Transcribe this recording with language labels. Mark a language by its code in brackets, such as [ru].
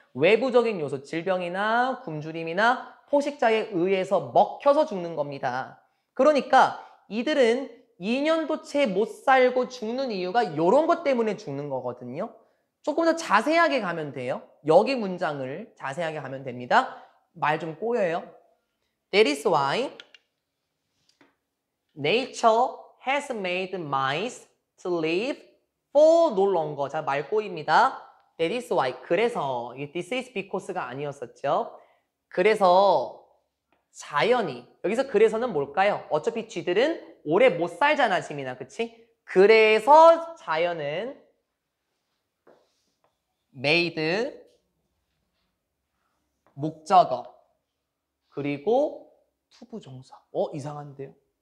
[ko] 외부적인 요소, 질병이나 굶주림이나 포식자에 의해서 먹혀서 죽는 겁니다. 그러니까 이들은 2년도 채 못 살고 죽는 이유가 이런 것 때문에 죽는 거거든요. 조금 더 자세하게 가면 돼요. 여기 문장을 자세하게 가면 됩니다. 말 좀 꼬여요. [en] That is why nature has made mice to live for no longer. [ko] 자, 말 꼬입니다. [en] That is why. [ko] 그래서, 이게 [en] this is because [ko] 가 아니었었죠. 그래서 자연이, 여기서 그래서는 뭘까요? 어차피 쥐들은 오래 못 살잖아, 지민아. 그치? 그래서 자연은 made 목적어 그리고 투부정사. 이상한데요?